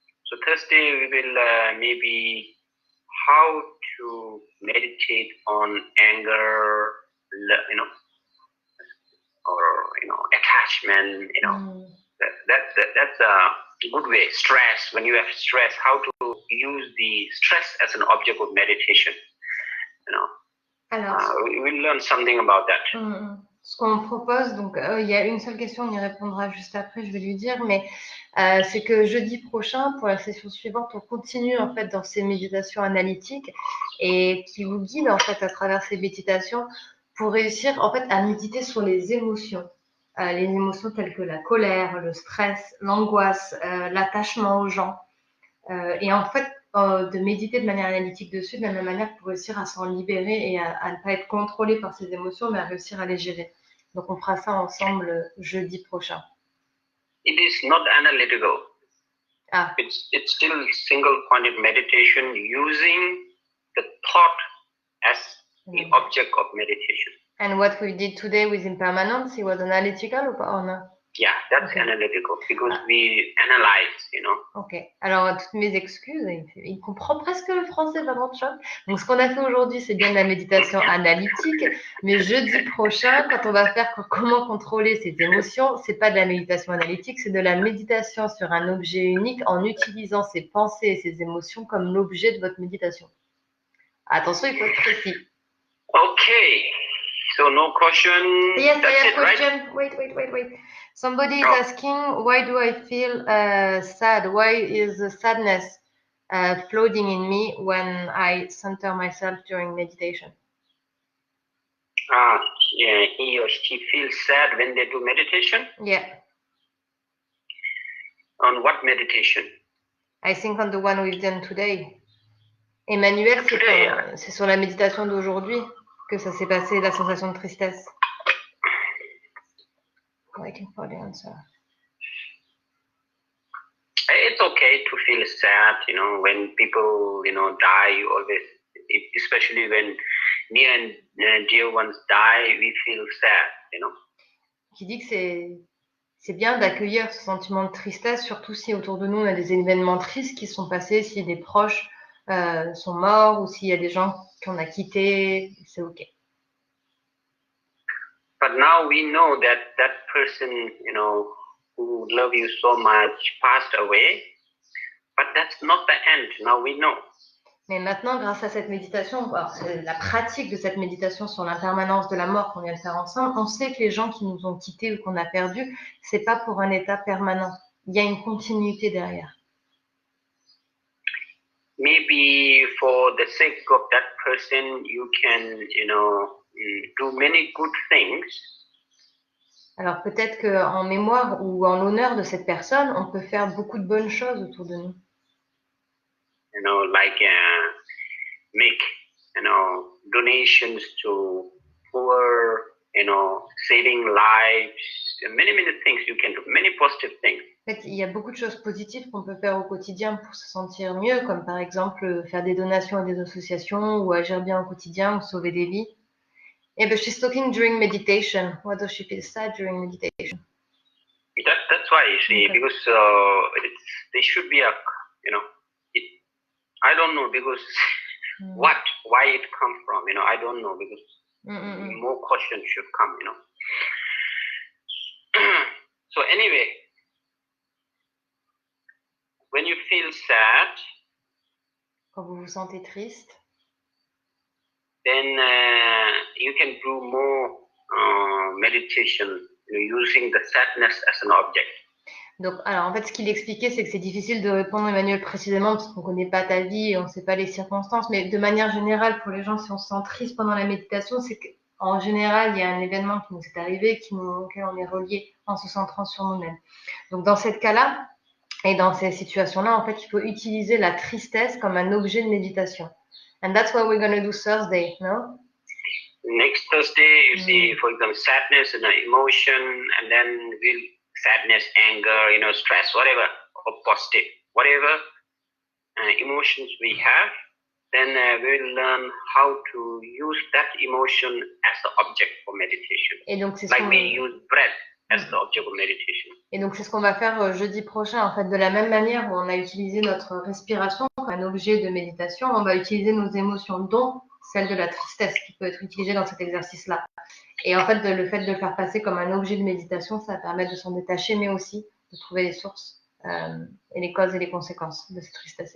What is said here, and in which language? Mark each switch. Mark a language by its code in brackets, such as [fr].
[en] So Thursday we will maybe how to meditate on anger, or attachment, that's a good way. Stress, when you have stress, how to use the stress as an object of meditation, [fr] Alors, [en] we will learn something about that. [fr] Ce qu'on propose, donc il y a une seule question, on y répondra juste après, je vais lui dire, mais c'est que jeudi prochain, pour la session suivante, on continue en fait dans ces méditations analytiques et qui vous guident en fait à travers ces méditations pour réussir en fait à méditer sur les émotions telles que la colère, le stress, l'angoisse, l'attachement aux gens, et en fait de méditer de manière analytique dessus, de la même manière pour réussir à s'en libérer et à ne pas être contrôlé par ces émotions, mais à réussir à les gérer. Donc on fera ça ensemble jeudi prochain. [en] It is not analytical. It's still single-pointed meditation using the thought as the object of meditation. And what we did today with impermanence, it was analytical or not? Yeah, that's analytical because we analyze, Ok. [fr] Alors, toutes mes excuses, il comprend presque le français, vraiment de choc. Donc, ce qu'on a fait aujourd'hui, c'est bien de la méditation analytique. Mais jeudi prochain, quand on va faire comment contrôler ses émotions, c'est pas de la méditation analytique, c'est de la méditation sur un objet unique en utilisant ses pensées et ses émotions comme l'objet de votre méditation. Attention, il faut être précis. [en] Okay. So no question. Yes, I have a question. Right? Wait. Somebody is asking, why do I feel sad? Why is the sadness floating in me when I center myself during meditation? Yeah, he or she feels sad when they do meditation? Yeah. On what meditation? I think on the one we've done today. [fr] Emmanuel, c'est sur la méditation d'aujourd'hui que ça s'est passé, la sensation de tristesse. [en] Waiting for the answer. It's okay to feel sad, when people, die, always, especially when near and dear ones die, we feel sad, [fr] Qui dit que c'est bien d'accueillir ce sentiment de tristesse, surtout si autour de nous on a des événements tristes qui sont passés, si des proches sont morts ou s'il y a des gens qu'on a quittés, c'est ok. [en] But now we know that person, who love you so much passed away, but that's not the end. Now we know. [fr] Mais maintenant, grâce à cette méditation, la pratique de cette méditation sur l'impermanence de la mort qu'on vient de faire ensemble, on sait que les gens qui nous ont quittés ou qu'on a perdus, c'est pas pour un état permanent. Il y a une continuité derrière. [en] Maybe for the sake of that person, you can, do many good things. [fr] Alors peut-être qu'en mémoire ou en l'honneur de cette personne, on peut faire beaucoup de bonnes choses autour de nous. [en] like make, donations to poor, saving lives, many things you can do, many positive things. [fr] En fait, il y a beaucoup de choses positives qu'on peut faire au quotidien pour se sentir mieux, comme par exemple faire des donations à des associations ou agir bien au quotidien ou sauver des vies. [en] Yeah, but she's talking during meditation. Why does she feel sad during meditation? That's why you see, Okay. because there should be a, I don't know, because why it come from, I don't know, because more questions should come, So anyway, when you feel sad, [fr] Quand vous vous sentez triste, [en] then you can do more meditation, using the sadness as an object. [fr] donc, alors en fait, ce qu'il expliquait, c'est que c'est difficile de répondre, Emmanuel, précisément parce qu'on ne connaît pas ta vie et on ne sait pas les circonstances, mais de manière générale, pour les gens, si on se sent triste pendant la méditation, c'est qu'en général, il y a un événement qui nous est arrivé, auquel on est relié en se centrant sur nous-mêmes. Donc, dans ce cas-là, et dans ces situations-là, en fait, il faut utiliser la tristesse comme un objet de méditation. [en] And that's what we're going to do Thursday, no? Next Thursday, you see, for example, sadness and emotion, and then sadness, anger, stress, whatever, or positive, whatever emotions we have, then we'll learn how to use that emotion as the object for meditation. [fr] Et donc, c'est [en] like we use breath as the object of meditation. [fr] Et donc, c'est ce qu'on va faire jeudi prochain. En fait, de la même manière où on a utilisé notre respiration comme un objet de méditation, on va utiliser nos émotions, dont celle de la tristesse, qui peut être utilisée dans cet exercice-là. Et en fait, le fait de le faire passer comme un objet de méditation, ça permet de s'en détacher, mais aussi de trouver les sources et les causes et les conséquences de cette tristesse.